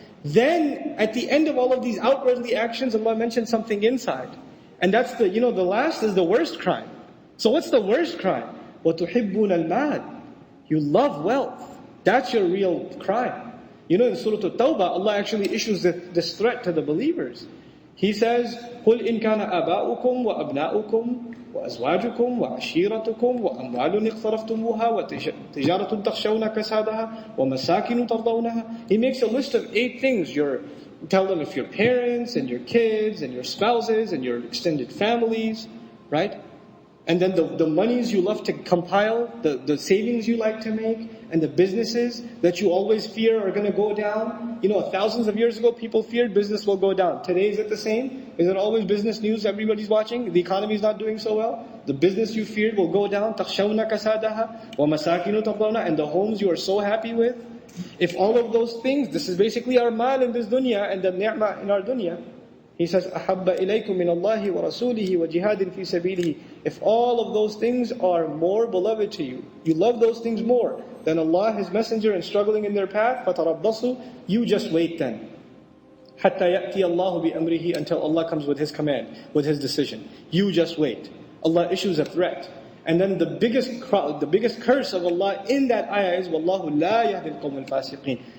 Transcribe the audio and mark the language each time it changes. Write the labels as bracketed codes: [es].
[en] Then, at the end of all of these outwardly actions, Allah mentioned something inside. And that's the last is the worst crime. So what's the worst crime? [ar] وَتُحِبُّونَ الْمَالِ. [en] You love wealth. That's your real crime. In Surah At-Tawbah, Allah actually issues this threat to the believers. He says, [ar] قُلْ إِنْ كَانَ آبَاؤُكُمْ وَأَبْنَاؤُكُمْ وأزواجكم وعشيرتكم وأموال اقترفتموها وتجارة تخشون كسادها ومساكن ترضونها. [en] He makes a list of 8 things. Tell them if your parents and your kids and your spouses and your extended families, right? And then the monies you love to compile, the savings you like to make, and the businesses that you always fear are going to go down. Thousands of years ago, people feared business will go down. Today, is it the same? Is it always business news everybody's watching? The economy is not doing so well. The business you feared will go down. [ar] تَخْشَوْنَ كَسَادَهَا وَمَسَاكِنُ تَرْضَوْنَ. [en] And the homes you are so happy with. If all of those things, this is basically our mal in this dunya and the ni'mah in our dunya. He says, [ar] أَحَبَّ إِلَيْكُم مِّنَ اللَّهِ وَرَسُولِهِ وَجِهَادٍ فِي سَبِيلِهِ. [en] If all of those things are more beloved to you, you love those things more than Allah, His Messenger, and struggling in their path, [ar] فَتَرَبَّصُوا. [en] You just wait then. [ar] حَتَّى يَأْتِيَ اللَّهُ بِأَمْرِهِ. [en] Until Allah comes with His command, with His decision. You just wait. Allah issues a threat. And then the biggest curse of Allah in that ayah is, [ar] وَاللَّهُ لَا يَهْدِي الْقَوْمَ الْفَاسِقِينَ.